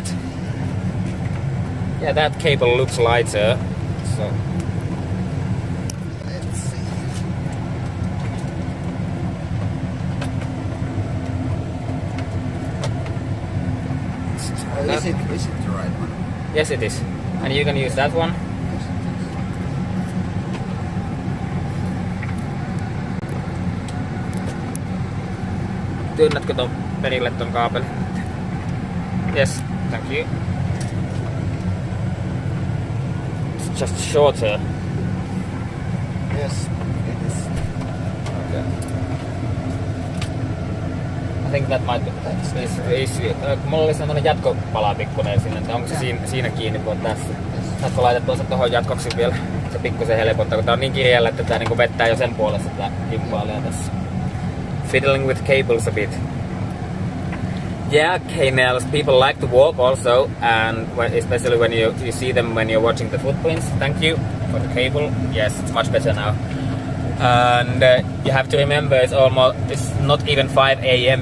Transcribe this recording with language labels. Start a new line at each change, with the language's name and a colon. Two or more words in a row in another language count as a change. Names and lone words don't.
English: Yeah, that cable looks lighter. So Let's see. Is it the right one? yes, it is. And you can use that one.
Finnish: Työnnätkö ton perille ton kaapeli?
English: Yes, thank you. It's just shorter. Yes, it is. Okay. I think that might be...
Finnish: Mulla oli semmonen jatkopala pikkunen sinne, että onko se siinä kiinni, kun on tässä? Saatko laitettua sen tohon jatkoksi vielä? Se pikkusen helpottaa, kun tää on niin kireellä, että tää niinku vettää jo sen puolesta tää gimbaalia tässä.
English: Fiddling with cables a bit. Yeah, canals. People like to walk also, and especially when you see them when you're watching the footprints. Thank you for the cable. Yes, it's much better now. And you have to remember, it's not even 5 a.m.